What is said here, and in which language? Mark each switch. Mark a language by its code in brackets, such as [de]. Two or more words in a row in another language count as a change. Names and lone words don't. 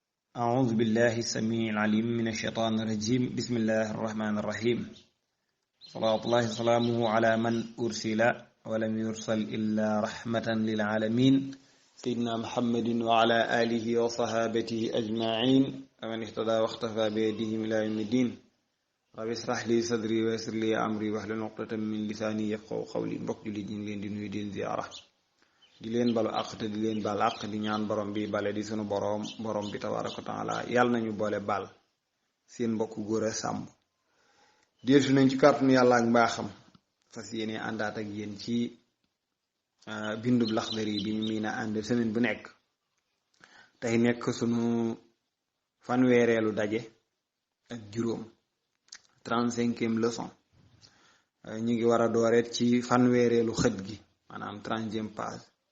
[ar] أعوذ بالله السميع العليم من الشيطان الرجيم بسم الله الرحمن الرحيم صلاة الله وسلامه على من أرسل ولم يرسل إلا رحمة للعالمين سيدنا محمد وعلى آله وصحابته أجمعين ومن اهتدى واختفى بيدهم إلى يوم الدين رب اشرح لي صدري ويسر لي أمري واحلل عقدة من لساني يفقهوا قولي [wo] mbokk jullit ñi leen di nuyu di ziyaara di leen balu àq te di leen bal àq di ñaan borom bi bale di sunu borom bi [ar] تبارك وتعالى [wo] yàlla nañu boole bal seen mbokk góor a sàmb dellusi nañ ci kàttanu yàlla ak mbaaxam fas yéene àndaat ak yéen ci bindub Laxdari bi ñu miin a ànd semaine bu nekk tey nekk sunu fanweereelu daje ak juróom 35e leçon ñu ngi war a dooreet ci fanweereelu xët gi maanaam 30e page